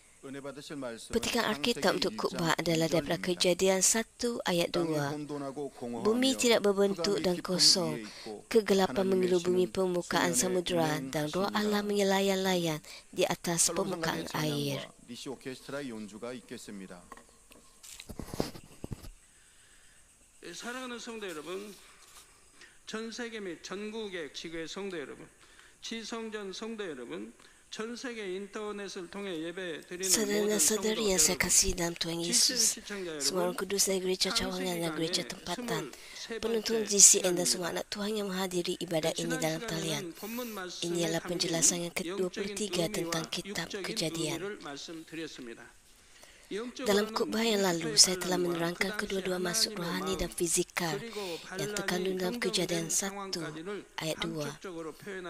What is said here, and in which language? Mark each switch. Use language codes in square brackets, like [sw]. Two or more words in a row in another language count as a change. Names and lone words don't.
[ms] Petikan Alkitab untuk khutbah adalah daripada Kejadian 1 ayat 2. Bumi tidak berbentuk dan kosong, kegelapan mengelubungi permukaan samudera dan roh Allah menyelayan-layan di atas permukaan air. [ko] 사랑하는 성도 여러분, 전 세계 및 전국의 지구의 성도 여러분, 지성전 성도 여러분, 전 세계 인터넷을 통해 예배 드리는 모든 성도 [ms] Saudara-saudari yang saya [ko] 여러분, [ms] kasih dalam Tuhan Yesus, semua orang kudus dari gereja cawangan dan gereja tempatan, penonton GCN dan semua anak Tuhan yang menghadiri ibadat ini dalam talian. Ini adalah penjelasan yang ke-23 tentang kitab Kejadian. Dalam khutbah yang lalu, saya telah menerangkan kedua-dua maksud rohani dan fizikal yang terkandung dalam Kejadian 1 ayat 2.